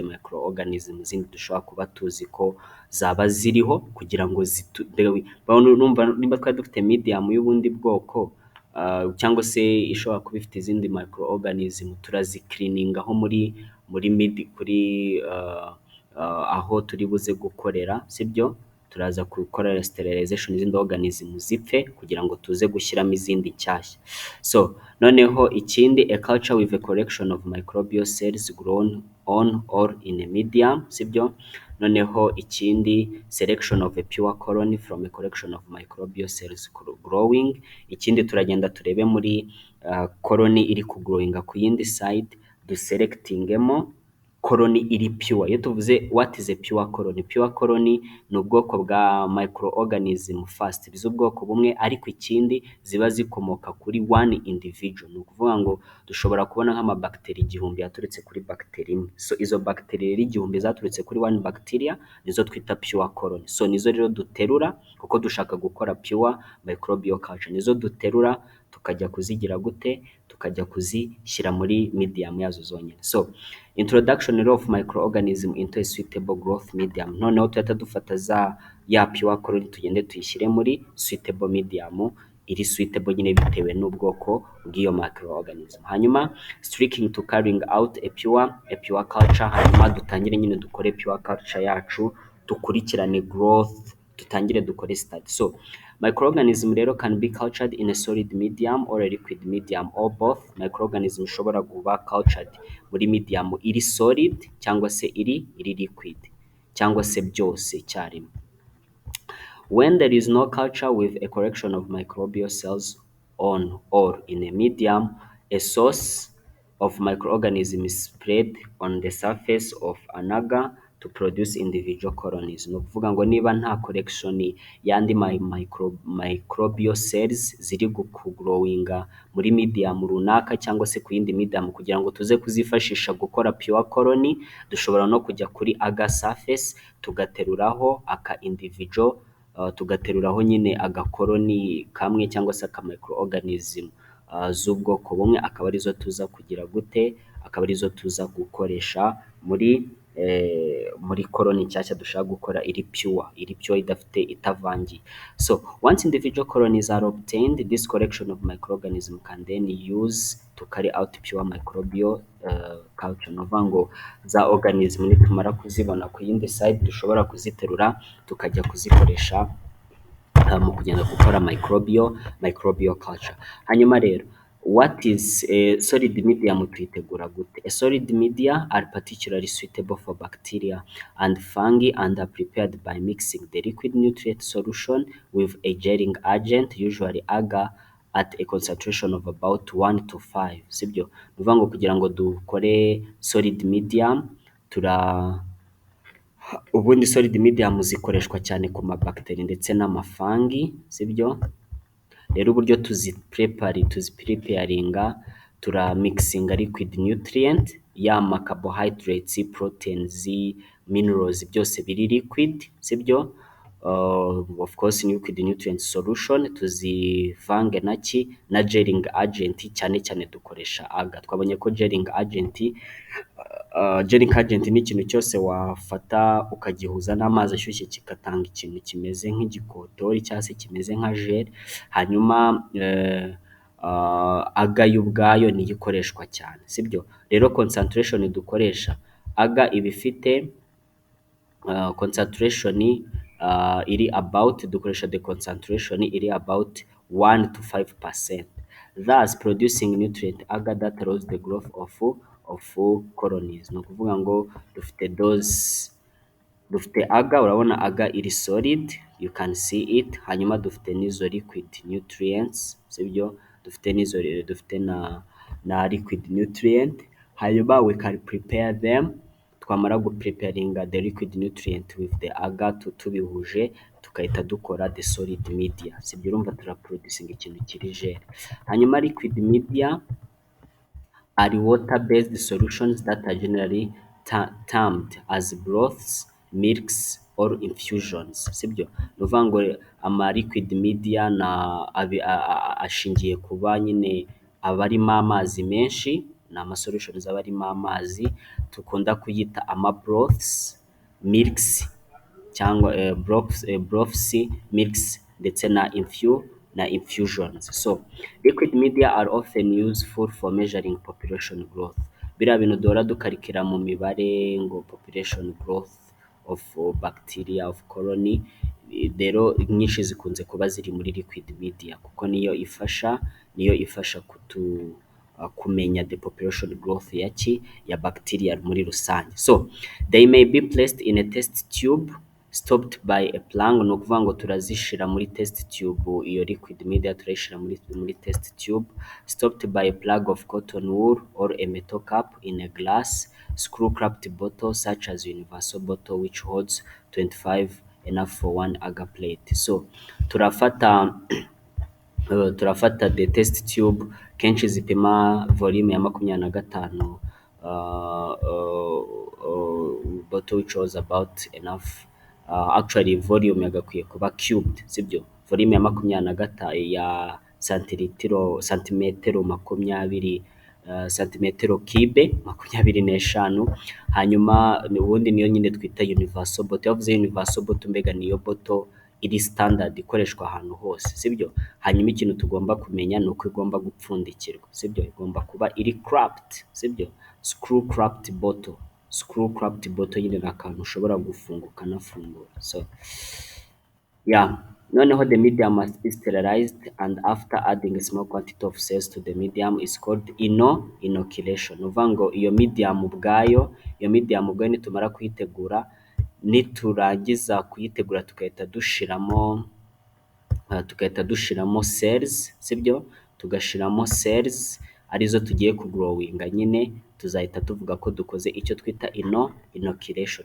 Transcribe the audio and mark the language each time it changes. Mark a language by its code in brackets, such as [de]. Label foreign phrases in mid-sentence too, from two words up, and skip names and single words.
[rw] microorganism zindi dushobora kuba tuzi ko zaba ziriho, kugira ngo nimba twari dufite medium y'ubundi bwoko cyangwa se ishobora kuba ifite izindi microorganism, turazicleaningaho kuri aho turi buze gukorera, sibyo. turaza gukora sterilization z'indi organism zipfe kugira ngo tuze gushyiramo izindi nshyashya. So noneho ikindi, [en] a culture with a collection of microbial cells grown on or in a medium, [rw] sibyo. Noneho ikindi, [en] selection of a pure colony from a collection of microbial cells growing. [rw] Ikindi turagenda turebe muri colony iri kugrowinga ku yindi side, duselectingemo colony iri pure. Iyo tuvuze [en] what is a pure colony, pure colony [rw] ni ubwoko bwa [en] microorganism first [rw] z'ubwoko bumwe, ariko ikindi ziba zikomoka kuri [en] one individual. [rw] Ni ukuvuga ngo dushobora kubona nk'amabacteria igihumbi yaturutse kuri bacteria imwe. So izo bacteria rero igihumbi zaturutse kuri [en] one bacteria [rw] nizo twita [en] pure colony. [rw] So nizo rero duterura kuko dushaka gukora [en] pure microbial culture, [rw] nizo duterura tukajya kuzigira gute, tukajya kuzishyira muri medium yazo zonyine. [en] So introduction of microorganism into a suitable growth medium. [rw] Noneho tuhita dufata ya [en] pure colony [rw] tugende tuyishyire muri [en] suitable medium [rw] iri suitable nyine bitewe n'ubwoko bw'iyo microorganism. [en] Hanyuma sticking to carrying out a pure culture, [rw] hanyuma dutangire nyine dukore [en] pure culture [rw] yacu, dukurikirane growth, dutangire dukore study. [en] So microorganism rero can be cultured in a solid medium or a liquid medium or both. [rw] Microorganism ishobora kuba cultured muri medium iri solid cyangwa se iri liquid cyangwa se byose icyarimwe. [en] When there is no culture with a collection of microbial cells on or in a medium, a source of microorganism is spread on the surface of an agar to produce individual colonies. [rw] Ni ukuvuga ngo niba nta collection y'andi [en] microbial cells [rw] ziri kugrowinga muri medium runaka cyangwa se ku yindi medium kugira ngo tuze kuzifashisha gukora pure colony, dushobora no kujya kuri [en] agar surface [rw] tugateruraho aka individual, tugateruraho nyine agakoroni kamwe cyangwa se aka microorganism z'ubwoko bumwe, akaba arizo tuza kugira gute, akaba arizo tuza gukoresha muri colony nshyashya dushaka gukora iri pure idafite itavangiye. [en] So once individual colonies are obtained, this collection of microorganism can then use to carry out pure microbial culture. [rw] No ngo za organism nitumara kuzibona ku yindi side dushobora kuziterura tukajya kuzikoresha mu kugenda gukora [en] microbial culture. [rw] Hanyuma rero [en] what is a solid medium [rw] tuyitegura gute? [en] A solid media are particularly suitable for bacteria and fungi and are prepared by mixing the liquid nutrient solution with a gelling agent, usually agar, at a concentration of about 1 to 5. [rw] Sibyo? Ni ukuvuga ngo kugira ngo dukore [en] solid medium [rw] ubundi [en] solid medium [rw] zikoreshwa cyane ku mabacteria ndetse n'amafangi, sibyo? Rero uburyo tuzipreparinga turamixinga [en] liquid nutrient, [rw] ya carbohydrates, proteins, minerals byose biri liquid, sibyo? [en] Of course liquid nutrient solution [rw] tuzivange na [en] gelling agent, [rw] cyane cyane dukoresha [en] agar. [rw] Twabonye ko [en] gelling agent [rw] ni ikintu cyose wafata ukagihuza n'amazi ashyushye kigatanga ikintu kimeze nk'igikotori cyangwa se kimeze nka gel. Hanyuma agar yo ubwayo niyo ikoreshwa cyane, sibyo? [en] Rero concentration dukoresha agar [rw] iba ifite [en] concentration iri about, dukoresha the concentration iri about 1 to 5%, thus producing nutrient agar that allows the growth of colonies. [rw] Ni ukuvuga ngo dufite agar, urabona agar iri solid, [en] you can see it. [rw] Hanyuma dufite n'izo [en] liquid nutrients, [rw] sibyo? Dufite na [en] liquid nutrient. Hanyuma we can prepare them, [rw] twamara gupreparinga [en] the liquid nutrient with the agar [rw] tubihuje tukahita dukora [en] the solid media, [rw] sibyo? Urumva turaproducinga ikintu kiri gel. [en] Hanyuma liquid media are water-based solutions that are generally termed as broths, milks or infusions, sibyo? [rw] Ni ukuvuga ngo ama [en] liquid media [rw] ashingiye kuba nyine abarimo amazi menshi, ni amasolutions aba arimo amazi, tukunda kuyita ama [en] broths, milks [rw] cyangwa [en] broths, milks [rw] ndetse na infusions. [en] So liquid media are often useful for measuring population growth. [rw] Biriya bintu duhora dukarikira mu mibare ngo [en] population growth of bacteria of colony. [rw] Rero nyinshi zikunze kuba ziri muri [en] liquid media [rw] kuko niyo ifasha kumenya [en] the population growth [rw] ya bacteria muri rusange. [en] So they may be placed in a test tube stopped by a plug. [rw] Ni ukuvuga ngo turazishira muri [en] test tube, iyo liquid media [rw] turayishira muri [en] test tube stopped by a plug of cotton wool or a metal cap in a glass screw capped bottle such as universal bottle which holds 25 enough for one agar plate. [rw] So turafata [en] the test tube [rw] kenshi zipima volume ya 25, [en] bottle which was about enough. [rw] Actually volume yagakwiye kuba cubed, sibyo? Volume ya 25 ya santimetero 20, santimetero kibe 25. Hanyuma ubundi niyo nyine twita [en] universal bottle. [rw] Yavuze [en] universal bottle, [rw] mbega niyo bottle iri standard ikoreshwa ahantu hose, sibyo? Hanyuma ikintu tugomba kumenya ni uko igomba gupfundikirwa, sibyo? Igomba kuba iri cracked, sibyo? [en] Screw cracked bottle [rw] nyine ni akantu ushobora gufunga ukanafungura. [en] So yeah, noneho the medium must be sterilized and after adding a small quantity of cells to the medium is called inoculation. [rw] Uvuga ngo iyo medium ubwayo nitumara kuyitegura, niturangiza kuyitegura tugahita dushiramo cells, sibyo? Tugashiramo cells arizo tugiye kugrowinga nyine, tuzahita tuvuga ko dukoze icyo twita inoculation.